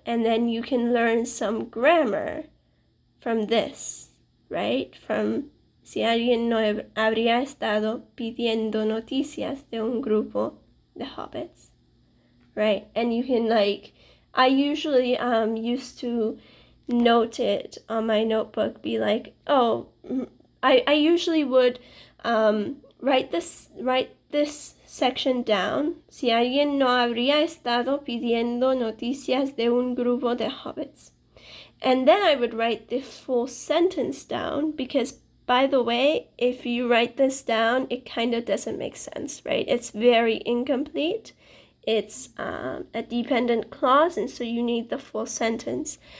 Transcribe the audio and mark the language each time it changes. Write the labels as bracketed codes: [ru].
[en] And then you can learn some grammar from this, right? From [es] si alguien no habría estado pidiendo noticias de un grupo de hobbits, [en] right? And you can I usually used to note it on my notebook, be like, oh, I usually would write this section down. [es] Si alguien no habría estado pidiendo noticias de un grupo de hobbits. [en] And then I would write the full sentence down, because, by the way, if you write this down, it kind of doesn't make sense, right? It's very incomplete it's a dependent clause, and so you need the full sentence.